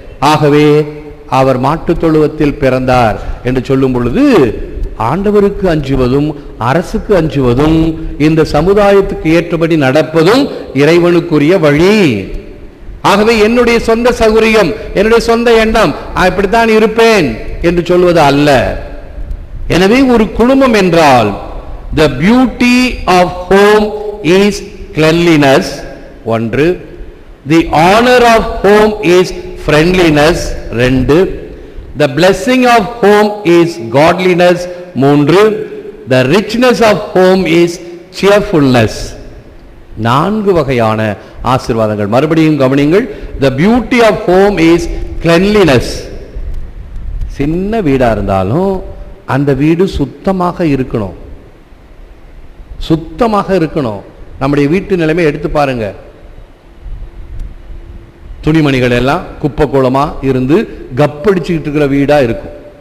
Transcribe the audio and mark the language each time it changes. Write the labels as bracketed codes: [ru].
[ta] ஆகவே அவர் மாட்டு தொழுவத்தில் பிறந்தார் என்று சொல்லும் பொழுது ஆண்டவருக்கு அஞ்சுவதும் அரசுக்கு அஞ்சுவதும் இந்த சமுதாயத்துக்கு ஏற்றபடி நடப்பதும் இறைவனுக்குரிய வழி. ஆகவே என்னுடைய சொந்த சௌகரியம், என்னுடைய சொந்த எண்ணம், இப்படித்தான் இருப்பேன் என்று சொல்வது அல்ல. எனவே ஒரு குடும்பம் என்றால் [en] the beauty of home is cleanliness, ஒன்று. the honor of home is friendliness, 2. the blessing of home is godliness, 3. the richness of home is cheerfulness. [ta] 4 வகையான ஆசீர்வாதங்கள். மறுபடியும் கவனியுங்கள். [en] the beauty of home is cleanliness. [ta] சின்ன வீடா இருந்தாலும் அந்த வீடு சுத்தமாக இருக்கணும், சுத்தமாக இருக்கணும். நம்முடைய வீட்டு நிலைமை எடுத்து பாருங்க. துணிமணிகள் எல்லாம் குப்பை கோலமா இருந்து கப்படிச்சுக்கிட்டு இருக்கிற வீடா இருக்கும்.